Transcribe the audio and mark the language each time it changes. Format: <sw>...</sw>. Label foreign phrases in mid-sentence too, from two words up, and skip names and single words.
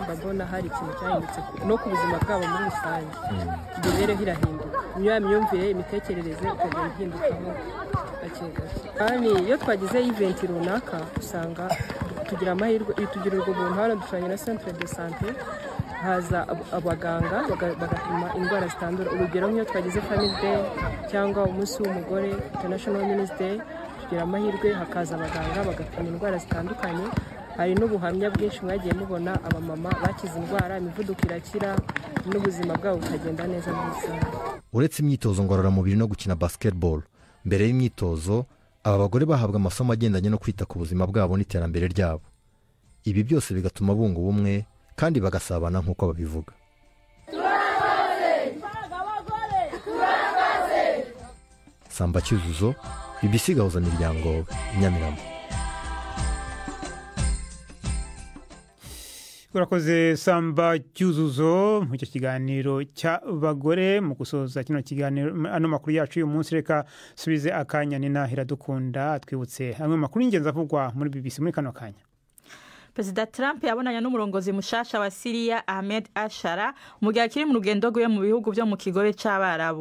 <rw>Mbabona hari ikintu cyahindutse no ku buzima bwabo muri rusange, imibereho irahinduka, imyumvire, imitekerereze ikagenda ihindukaho gake gake. Kandi iyo twagize event runaka usanga tugira amahirwe, tugirirwa ubuntu hano dushanye na</rw> <fr>centre de santé,</fr> <rw>haza abaganga bagapima indwara zitandura. Urugero nk'iyo twagize</rw> <en>family day</en> <rw>cyangwa umunsi w'umugore</rw> <en>international women's day,</en> <rw>tugira amahirwe hakaza abaganga bagapima indwara zitandukanye. Hari n'ubuhamya bwinshi mwagiye mubona abamama bakize indwara, imivuduko irakira n'ubuzima bwabo bukagenda neza muri rusange. Uretse imyitozo ngororamubiri no gukina basketball, mbere y'imyitozo aba bagore bahabwa amasomo agendanye no kwita ku buzima bwabo n'iterambere ryabo. Ibi byose bigatuma bunga ubumwe kandi bagasabana nk'uko babivuga. Samba Cyuzuzo, BBC Gahuza Miryango, Nyamirama. Urakoze Samba Cyuzuzo mu kiganiro cy'abagore.</rw> <rn>Mu gusoza kino kiganiro ano makuru yacu uyu munsi, reka subize akanya ni Nahira Dukunda twibutse amwe makuru y'ingenzi avugwa muri BBC muri kano kanya. Perezida Trump yabonanye n'umurongozi mushasha wa Syria Ahmed Ashara mu gihe akiri mu rugendo rwe mu bihugu byo mu kigobe c'abarabu.</rn>